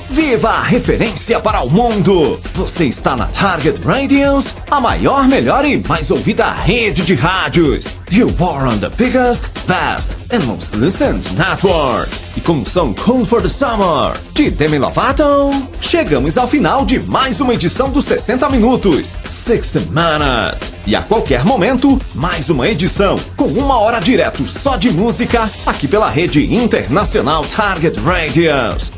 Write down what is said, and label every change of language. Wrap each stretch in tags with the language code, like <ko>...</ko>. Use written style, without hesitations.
<pt>Viva a referência para o mundo! Você está na Target Radios, a maior, melhor e mais ouvida rede de rádios.</pt> <en>You are on the biggest, best and most listened network.</en> <pt>E com o som Cool for the Summer de Demi Lovato, chegamos ao final de mais uma edição dos 60 Minutos. 60 Minutes. E a qualquer momento, mais uma edição com uma hora direto só de música aqui pela rede internacional Target Radios.</pt>